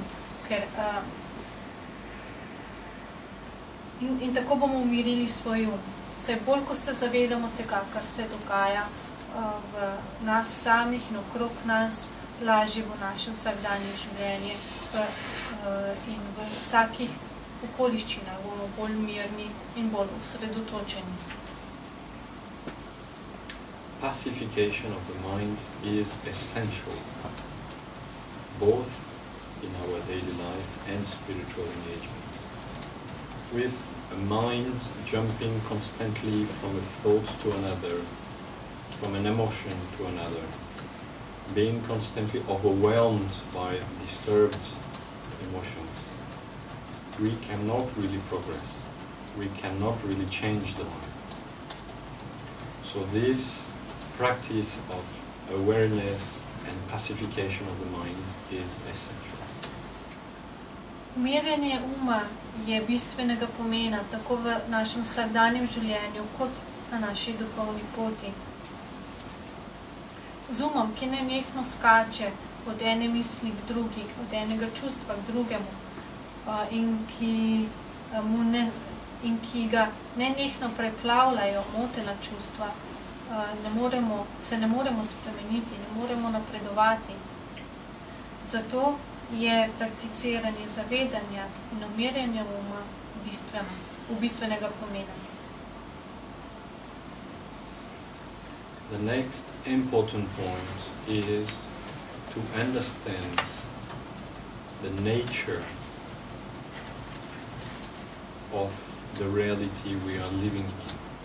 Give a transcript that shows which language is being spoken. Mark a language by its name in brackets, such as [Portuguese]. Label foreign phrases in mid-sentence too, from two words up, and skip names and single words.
[Slovenian] in tako bomo umirili svoj Vse bolj, ko se zavedamo tega, kar se dogaja v nas samih in okrog nas, lažje bo naše vsakdanje življenje in v vsakih okoliščinah bomo bolj mirni in bolj osredotočeni. [English] Pacification of the mind is essential, both in our daily life and spiritual engagement. With a mind jumping constantly from a thought to another, from an emotion to another, being constantly overwhelmed by disturbed emotions, we cannot really progress. We cannot really change the mind. So this practice of awareness and pacification of the mind is essential. [Slovenian] Umirjanje je bistvenega pomena tako v našem vsakdanjem življenju kot na naši duhovni poti. Z ki nenehno skače od ene misli k drugi, od enega čustva k drugemu in ki ga nenehno preplavljajo motena čustva, se ne moremo spremeniti, ne moremo napredovati. Zato je prakticiranje zavedanja in umirjanja bistvenega pomena. [English] The next important point is to understand the nature of the reality we are living in.